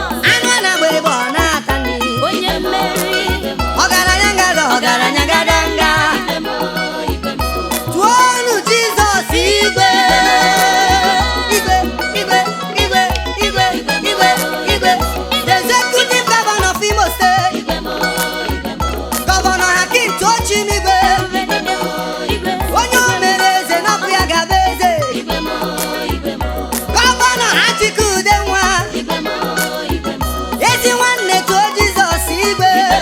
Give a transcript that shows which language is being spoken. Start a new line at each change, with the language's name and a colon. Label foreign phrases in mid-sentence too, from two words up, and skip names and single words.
Igbo: Anụ a na-agba egbe, ọ na-ata nri. Onye mmeri. Ọgaranya ngada, ọgaranya ngada nga. Tụọnụ Jizọs igwe. Igwe, igwe, igwe, igwe, igwe, igwe.
English: The executive governor of Imo State.
Igbo: Gọvanọ Hakeem Tochimigwe, onye o mere eze, na ọ bụ ya ga-abụ eze. Gọvanọ Atiku Udenwa, ezi nwanne too Jizọs igwe.